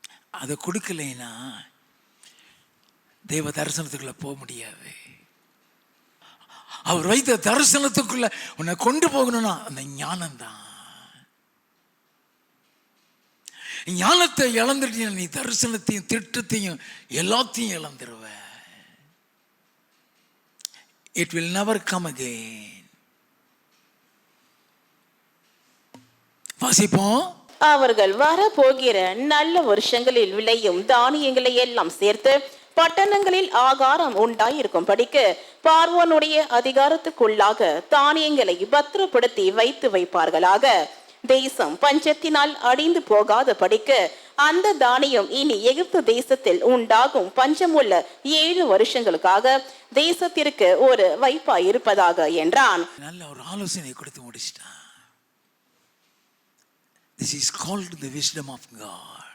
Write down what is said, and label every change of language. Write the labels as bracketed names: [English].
[Tamil] அதை கொடுக்கலைன்னா தேவ தரிசனத்துக்குள்ள போக முடியாது. அவர் வைத்த தரிசனத்துக்குள்ள உன்னை கொண்டு போகணும்னா அந்த ஞானம்தான். ஞானத்தை இழந்துட்டீங்க, நீ தரிசனத்தையும் திட்டத்தையும் எல்லாத்தையும் இழந்துருவ. [English] It will never come again. [Tamil] வாசிப்போம். அவர்கள் வரப்போகிற நல்ல வருஷங்களில் விளையும் தானியங்களை எல்லாம் சேர்த்து பட்டணங்களில் ஆகாரம் உண்டாயிருக்கும்படிக்கு பார்வோனுடைய அதிகாரத்துக்குள்ளாக தானியங்களை பத்திரப்படுத்தி வைத்து வைப்பார்களாக. தேசம் பஞ்சத்தினால் அடிந்து போகாத படிக்கு அந்த தானியம் இனி எகிப்து தேசத்தில் உண்டாகும் பஞ்சமுள்ள 7 வருஷங்களுக்காக தேசத்திற்கு ஒரு வைப்பாய் இருப்பதாக என்றான். நல்ல ஒரு ஆலோசனை கொடுத்து முடிச்சிட்டான். [English] This is called the wisdom of God.